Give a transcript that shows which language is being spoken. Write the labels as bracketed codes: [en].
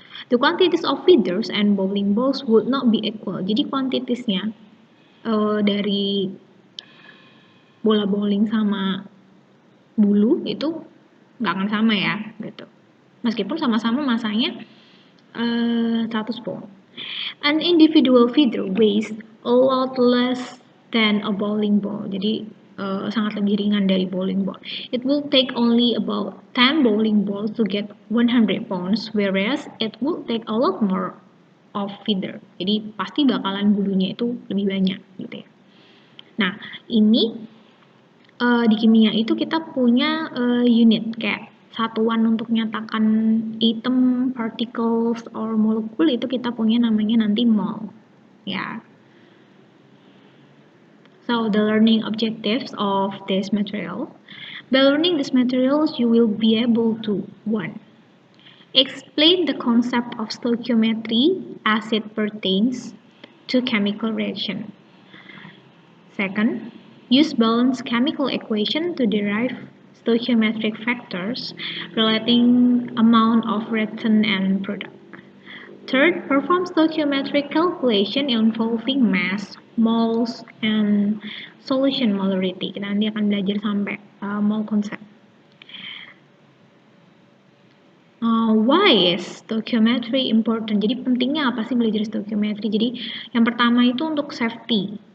[en] The quantities of feathers and bowling balls would not be equal. [id] Jadi kuantitiesnya dari bola bowling sama bulu itu nggak akan sama ya gitu. Meskipun sama-sama masanya 100 pound. [en] An individual feather weighs a lot less than a bowling ball. [id] Jadi sangat lebih ringan dari bowling ball. [en] It will take only about 10 bowling balls to get 100 pounds, whereas it will take a lot more of feather. [id] Jadi pasti bakalan bulunya itu lebih banyak gitu ya. Nah, ini di kimia itu kita punya unit kayak satuan untuk menyatakan [en] atom, particles, or molecule [id] itu kita punya namanya nanti mol. Ya. [en] So the learning objectives of this material. By learning these materials, you will be able to 1. Explain the concept of stoichiometry as it pertains to chemical reaction. 2. Use balanced chemical equation to derive stoichiometric factors relating amount of reactant and product. 3. Perform stoichiometric calculation involving mass, moles, and solution molarity. [id] Kita nanti akan belajar sampai mole concept. [en] Why is stoichiometry important? [id] Jadi pentingnya apa sih belajar stoichiometry? Jadi yang pertama itu untuk safety.